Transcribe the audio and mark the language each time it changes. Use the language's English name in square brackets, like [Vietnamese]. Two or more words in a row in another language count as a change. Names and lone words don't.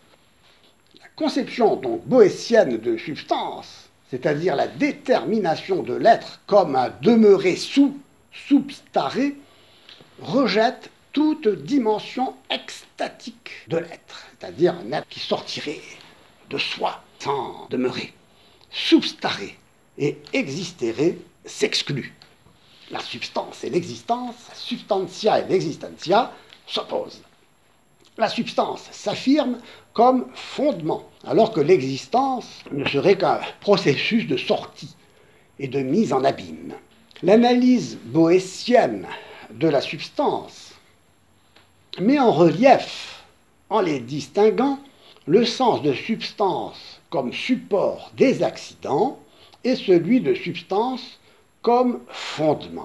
[French] La conception donc boétienne de substance, c'est-à-dire la détermination de l'être comme un demeuré substaré, rejette toute dimension extatique de l'être, c'est-à-dire un être qui sortirait de soi sans demeurer. Substaré et existerait s'exclut. La substance et l'existence, la substantia et l'existentia s'opposent. La substance s'affirme comme fondement, alors que l'existence ne serait qu'un processus de sortie et de mise en abîme. L'analyse boétienne de la substance met en relief, en les distinguant, le sens de substance comme support des accidents et celui de substance comme fondement.